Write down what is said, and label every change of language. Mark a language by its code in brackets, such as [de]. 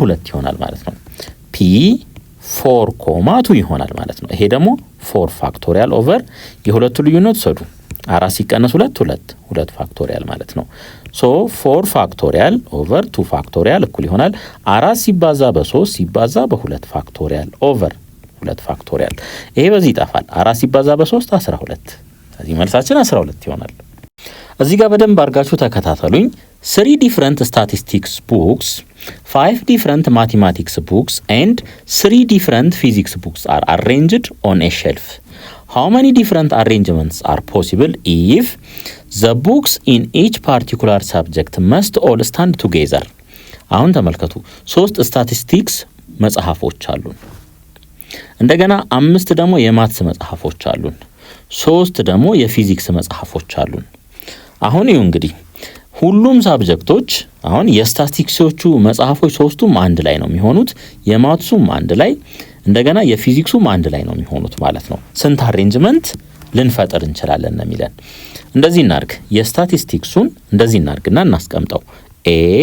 [am] 2 ይሆናል ማለት ነው። ፒ 4 ኮማ 2 ይሆናል ማለት ነው። ይሄ ደግሞ 4 ፋክቶሪያል ኦቨር የሁለቱ ልዩነት ወሰዱ 4 ሲቀነስ 2 ፋክቶሪያል ማለት ነው። ሶ 4 ፋክቶሪያል ኦቨር 2 ፋክቶሪያል እኩል ይሆናል 4 ሲባዛ በ3 ሲባዛ በ2 ፋክቶሪያል ኦቨር 2 ፋክቶሪያል። ይሄ በዚህ ይጠፋል። 4 ሲባዛ በ3 12። ስለዚህ መልሳችን 12 ይሆናል። እዚህ ጋር በደንብ አድርጋችሁ ተከታተሉኝ። [en] 3 different statistics books, 5 different mathematics books and 3 different physics books are arranged on a shelf. How many different arrangements are possible if the books in each particular subject must all stand together? [am] አሁን ተመልከቱ 3 ስታቲስቲክስ መጽሐፎች አሉን። እንደገና 5 ደግሞ የማትስ መጽሐፎች አሉን። 3 ደግሞ የፊዚክስ መጽሐፎች አሉን። አሁን ይኸው እንግዲህ ሁሉም ሳብጀክቶች አሁን የስታቲስቲክሶቹ መጽሐፎች 3ቱም አንድ ላይ ነው የሚሆኑት፣ የማትሱም አንድ ላይ እንደገና የፊዚክሱም አንድ ላይ ነው የሚሆኑት ማለት ነው። ስንት አሬንጅመንት ልንፈጥር እንችላለን ነው የሚለን። እንደዚህ እናርግ። የስታቲስቲክሱን እንደዚህ እናርግና እናስቀምጠው ኤ